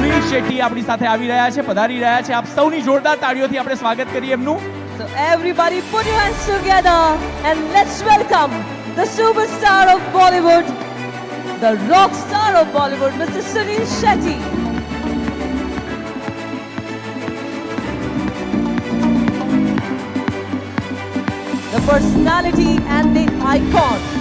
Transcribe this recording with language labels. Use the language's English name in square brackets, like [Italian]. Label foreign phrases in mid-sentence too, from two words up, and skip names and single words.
[Gujarati] શેટ્ટી આપણી સાથે આવી રહ્યા છે, પધારી રહ્યા છે. આપ સૌની જોરદાર તાળીઓથી આપણે સ્વાગત કરીએ એમનું. [English] So everybody put your hands together and let's welcome the superstar of Bollywood, the rock star of Bollywood, Mr. Sunil Shetty. The personality and the icon.